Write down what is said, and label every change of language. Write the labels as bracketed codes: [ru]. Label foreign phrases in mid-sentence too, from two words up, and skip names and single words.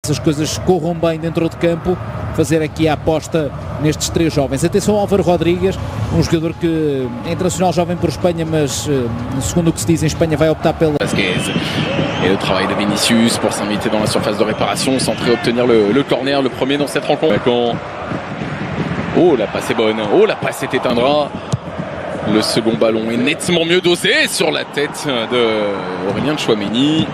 [pt] as coisas corram bem dentro de campo, fazer aqui a aposta nestes três jovens. Atenção ao Álvaro Rodrigues, um jogador que é internacional jovem por Espanha, mas segundo o que se diz em Espanha vai optar pela... Vasquez. [fr] Et le travail de Vinicius pour s'inviter dans la surface de réparation, centrer, obtenir le corner, le premier dans cette rencontre. Oh, la passe est bonne, oh, la passe est éteindra. Le second ballon est nettement mieux dosé sur la tête de Aurélien Tchouaméni.